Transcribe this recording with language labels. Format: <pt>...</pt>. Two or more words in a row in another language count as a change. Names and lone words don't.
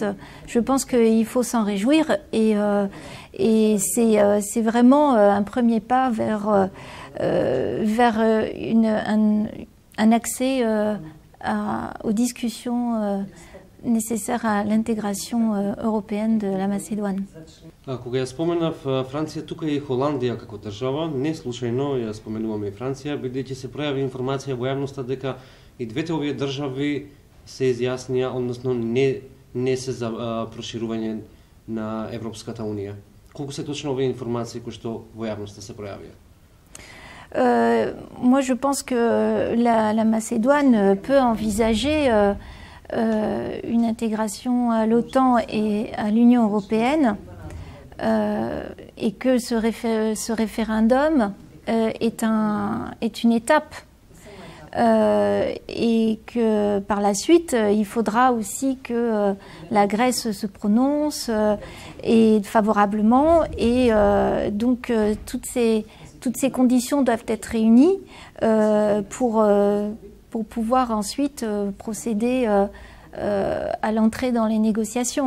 <fr>Je pense qu'il faut s'en réjouir et c'est vraiment un premier pas vers un accès aux discussions nécessaires à l'intégration européenne de la Macédoine.</fr> <mk>Кога ја споменав Франција, тука и Холандија како држава, не случајно ја споменуваме и Франција, бидејќи се пројави информација во јавноста дека и двете овие држави се изјаснија, односно не се за проширување на Европската унија. Колку се точно овие информации кои што во јавноста се пројавија?</mk> <fr>Moi, je pense que la Macédoine peut envisager une intégration à l'OTAN et à l'Union européenne et que ce référendum est une étape et que par la suite, il faudra aussi que la Grèce se prononce et favorablement et donc toutes ces conditions doivent être réunies pour pouvoir ensuite procéder à l'entrée dans les négociations.</fr>